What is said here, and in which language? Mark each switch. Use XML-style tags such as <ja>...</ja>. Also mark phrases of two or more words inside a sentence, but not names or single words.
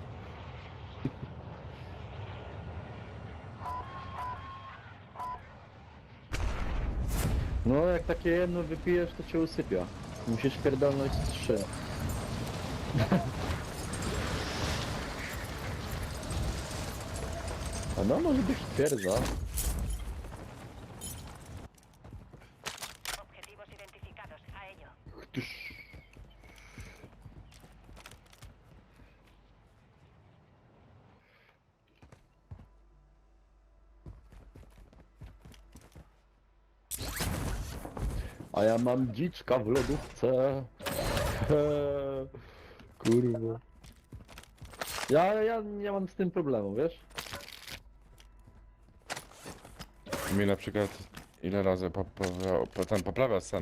<pl>No jak takie jedno wypijesz, to cię usypia. Musisz pierdolnąć 3. A no może być twierdza.</pl> <es>Objetivos identificados. A ello.</es> <pl>A ja mam dziczka w lodówce. Kurwa. Ja nie mam z tym problemu, wiesz? Mi na przykład ile razy poprawia sen.</pl>